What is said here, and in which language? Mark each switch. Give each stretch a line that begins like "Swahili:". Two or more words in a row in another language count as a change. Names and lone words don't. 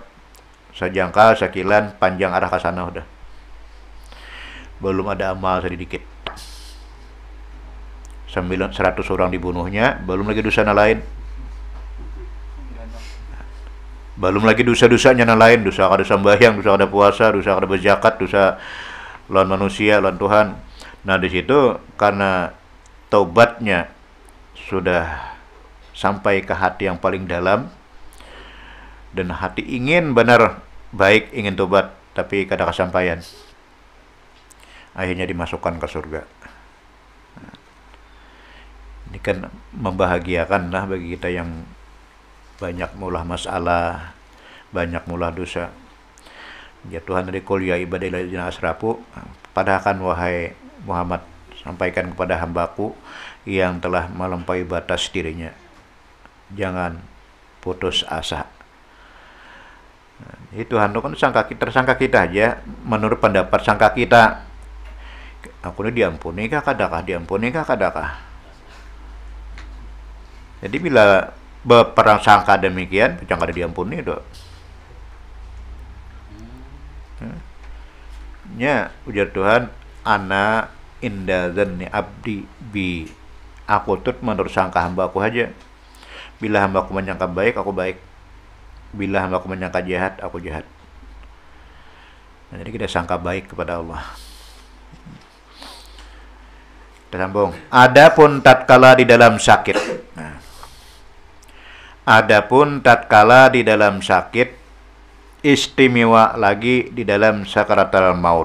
Banjar: Sejangkal, sakilan, panjang arah ke sana udah.
Indonesian: Belum ada amal sedikit. 100 orang dibunuhnya, belum lagi dosa lain. Belum lagi dosa-dosanya lain,
Banjar: dosa kada sembahyang, dosa kada puasa, dosa kada berzakat, dosa lawan manusia, lawan Tuhan. Nah, di situ karena taubatnya sudah sampai ke hati yang paling dalam dan hati ingin benar baik, ingin tobat, tapi kada kesampaian.
Indonesian: Akhirnya dimasukkan ke surga. Ini kan membahagiakan lah bagi kita yang banyak mulah masalah, banyak mulah dosa. Ya Tuhan, dari
Arabic: قل يا عبادي الذين أسرفوا,
Indonesian: padahkan wahai Muhammad, sampaikan kepada hambaku yang telah melampaui batas dirinya, jangan putus asa.
Banjar: Itu Tuhan kan tersangka kita aja, menurut pendapat sangka kita, aku ini diampuni kah kadakah, diampuni kah kadakah. Jadi bila berprasangka demikian, jangan diampuni do. Nya ujar Tuhan,
Arabic: أنا عند ظن عبدي بي,
Banjar: aku tut menurut sangka hamba aku aja.
Indonesian: Bila hamba aku menyangka baik, aku baik. Bila hamba aku menyangka jahat, aku jahat. Nah, jadi kita sangka baik kepada Allah. Kita sambung. Adapun tatkala di dalam sakit. Nah, adapun tatkala di dalam sakit, istimewa lagi di dalam
Arabic: سكرات الموت.